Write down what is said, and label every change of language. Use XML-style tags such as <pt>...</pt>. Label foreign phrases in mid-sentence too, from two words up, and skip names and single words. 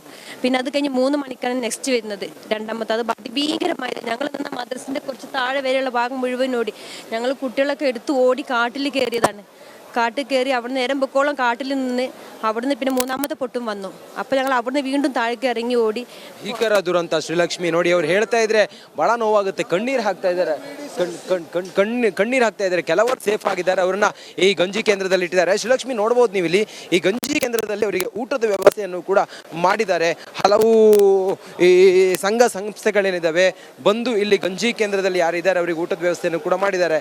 <ml>പിന്നെ അത് കഴിഞ്ഞ് 3 മണിക്കാണ് നെക്സ്റ്റ് വരുന്നത്, രണ്ടാമത്തെ. അത് അതിഭീകരമായത്. ഞങ്ങൾ നിന്ന മദ്രസിൻ്റെ കുറച്ച് താഴെ വരെയുള്ള ഭാഗം മുഴുവൻ ഓടി. ഞങ്ങൾ കുട്ടികളൊക്കെ എടുത്ത് ഓടി കാട്ടിൽ കയറിയതാണ്. കാട്ടിൽ കയറി അവിടുന്ന് നേരം പൊക്കോളം കാട്ടിൽ നിന്ന് അവിടുന്ന് പിന്നെ 3ാമത്തെ പൊട്ടും ವന്നു. അപ്പോൾ ഞങ്ങൾ അവിടുന്ന് വീണ്ടും താഴേക്ക് ഇറങ്ങി ಓಡಿ.</ml> <kn>ಭೀಕರ ದುರಂತ ಶ್ರೀಲಕ್ಷ್ಮಿ ನೋಡಿ. ಅವ್ರು ಹೇಳ್ತಾ ಇದ್ರೆ ಬಹಳ ನೋವಾಗುತ್ತೆ. ಕಣ್ಣೀರು ಹಾಕ್ತಾ ಇದ್ದಾರೆ. ಕೆಲವರು ಸೇಫ್ ಆಗಿದ್ದಾರೆ. ಅವ್ರನ್ನ ಈ ಗಂಜಿ ಕೇಂದ್ರದಲ್ಲಿ ಇಟ್ಟಿದ್ದಾರೆ. ಶ್ರೀಲಕ್ಷ್ಮಿ ನೋಡ್ಬೋದು ನೀವು ಇಲ್ಲಿ. ಈ ಗಂಜಿ ಕೇಂದ್ರದಲ್ಲಿ ಅವರಿಗೆ ಊಟದ ವ್ಯವಸ್ಥೆಯನ್ನು ಕೂಡ ಮಾಡಿದ್ದಾರೆ. ಹಲವು ಈ ಸಂಘ ಸಂಸ್ಥೆಗಳೇನಿದ್ದಾವೆ ಬಂದು ಇಲ್ಲಿ ಗಂಜಿ ಕೇಂದ್ರದಲ್ಲಿ ಯಾರಿದ್ದಾರೆ ಅವರಿಗೆ ಊಟದ ವ್ಯವಸ್ಥೆಯನ್ನು ಕೂಡ ಮಾಡಿದ್ದಾರೆ.</kn>